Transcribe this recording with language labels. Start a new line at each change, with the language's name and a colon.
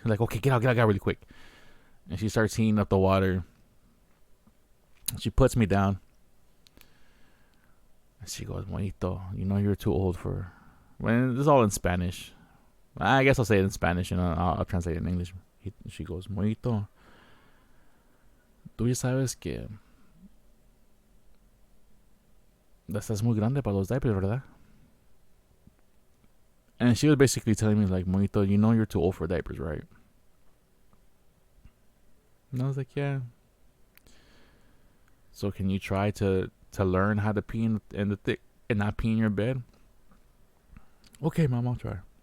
English: I'm like, okay, get out really quick. And she starts heating up the water. She puts me down. And she goes, Monito, you know you're too old for... Well, this is all in Spanish. I guess I'll say it in Spanish and I'll translate it in English.
Spanish: She goes, Monito, tú ya sabes que estás muy grande para los
English: diapers,
Spanish: ¿verdad?
English: And she was basically telling me, like, Monito, you know you're too old for diapers, right? And I was like, yeah. So can you try to learn how to pee in the thick and not pee in your bed? Okay, mom, I'll try.